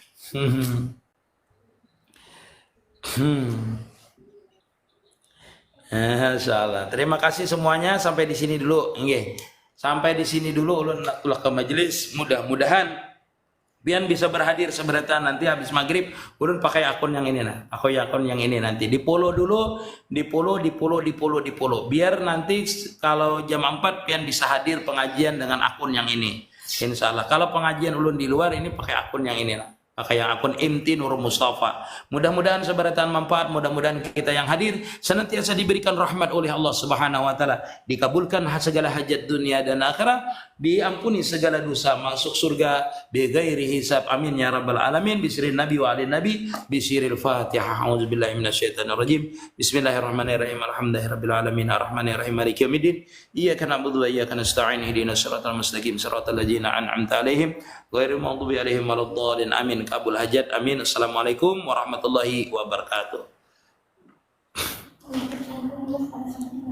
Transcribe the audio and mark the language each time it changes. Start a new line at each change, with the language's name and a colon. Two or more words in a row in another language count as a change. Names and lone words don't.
Indonesian: Salah. Terima kasih semuanya sampai di sini dulu. Nggih.
Banjar: Sampai di sini dulu ulun ulah ke majelis. Mudah-mudahan pian bisa berhadir seberatan nanti habis maghrib ulun pakai akun yang ini nah. Aku akun yang ini nanti di follow dulu, di follow. Biar nanti kalau jam 4 pian bisa hadir pengajian dengan akun yang ini. Insyaallah. Kalau pengajian ulun di luar ini pakai akun yang ini nah. Pakai yang akun Imti Nur Mustafa.
Indonesian: Mudah-mudahan seberatan manfaat, mudah-mudahan kita yang hadir senantiasa diberikan rahmat oleh Allah
Arabic: سبحانه وتعالى,
Indonesian: dikabulkan segala hajat dunia dan akhirat, diampuni segala dosa, masuk surga
Arabic: بغير حساب. آمين يا رب العالمين. بسم الله الرحمن الرحيم. نبي وآل النبي بسر الفاتحة. أعوذ بالله من الشيطان الرجيم. بسم الله الرحمن الرحيم. الحمد لله رب العالمين الرحمن الرحيم مالك يوم الدين. إياك نعبد وإياك نستعين. اهدنا الصراط المستقيم صراط الذين أنعمت عليهم غير المغضوب عليهم ولا الضالين.
Indonesian: Amin. Kabul hajat. Amin.
Arabic: السلام عليكم ورحمة الله وبركاته.